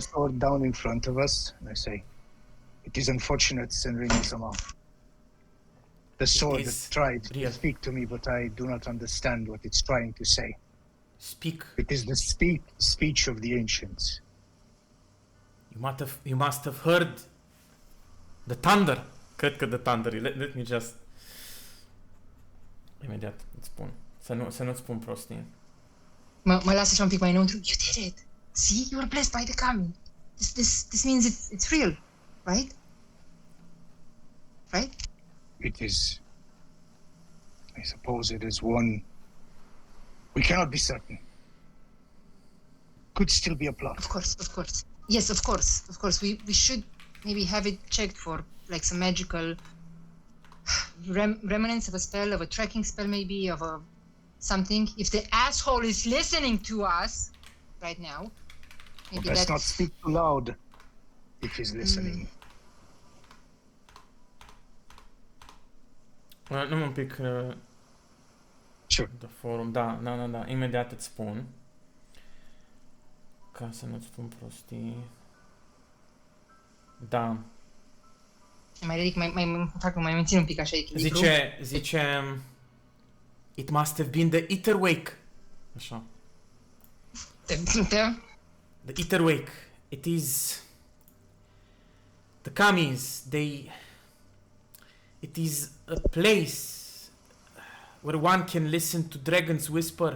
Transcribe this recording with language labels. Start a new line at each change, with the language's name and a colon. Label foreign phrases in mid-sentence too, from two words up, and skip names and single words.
English: sword down in front of us and I say, "It is unfortunate, Senrino-sama. The sword is has tried real. to speak to me, but I do not understand what it's trying to say. Speak. It is the speech of the ancients. You must have heard the thunder.
Romanian: Cred că
English: the thunder. Let me just
Romanian: imediat îți spun. Să nu-ți spun prostii. Mă lasă și un pic mai înăuntru.
English: You did it. See, you were blessed by the kami. This means it's real, right? Right? It is, I suppose it is one, we cannot be certain. could still be a plot. Of course. Yes, of course. We should maybe have it checked for like some magical remnants of a spell, of a tracking spell, maybe of a something. If the asshole is listening to us right now, maybe Let's that's not speak too loud if he's listening.
Romanian: Nu un pic
English: Sure.
Romanian: de forum, da, imediat îți spun. Ca să nu-ți spun prostii. Da. mai ridic, mai mențin un pic așa echilibru. Zice,
English: it must have been the Etherwake. Așa. The Etherwake. It is the Kamis. It is a place where one can listen to dragons whisper.